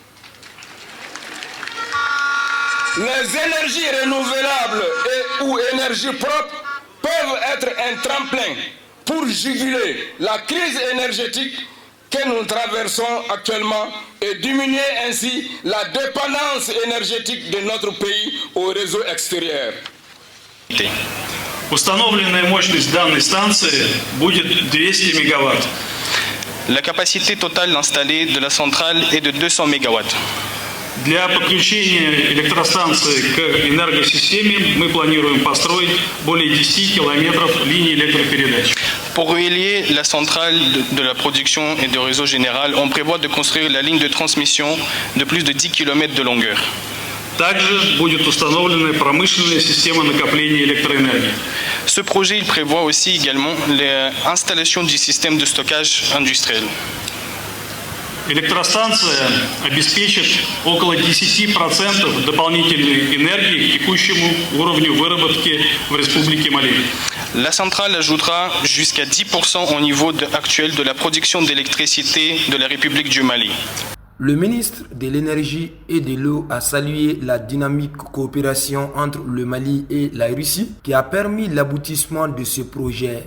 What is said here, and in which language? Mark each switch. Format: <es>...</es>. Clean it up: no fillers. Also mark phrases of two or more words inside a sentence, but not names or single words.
<fr>Les énergies renouvelables et ou énergies propres peuvent être un tremplin pour juguler la crise énergétique que nous traversons actuellement et diminuer ainsi la dépendance énergétique de notre pays au réseau extérieur.</fr> <ru>Установленная мощность данной станции будет 200 мегаватт.</ru> <fr>La capacité totale installée de la centrale est de 200 MW.</fr> <ru>Для подключения электростанции к энергосистеме мы планируем построить более 10 километров линий электропередач.</ru> <fr>Pour relier la centrale de la production et de réseau général, on prévoit de construire la ligne de transmission de plus de 10 km de longueur.</fr> <ru>Также будет установлена промышленная система накопления электроэнергии.</ru> <fr>Ce projet il prévoit aussi également l'installation du système de stockage industriel.</fr> <ru>Электростанция обеспечит около 10% дополнительной энергии к текущему уровню выработки в Республике Мали.</ru> <fr>La centrale ajoutera jusqu'à 10% au niveau actuel de la production d'électricité de la République du Mali. Le ministre de l'Énergie et de l'eau a salué la dynamique coopération entre le Mali et la Russie qui a permis l'aboutissement de ce projet.</fr>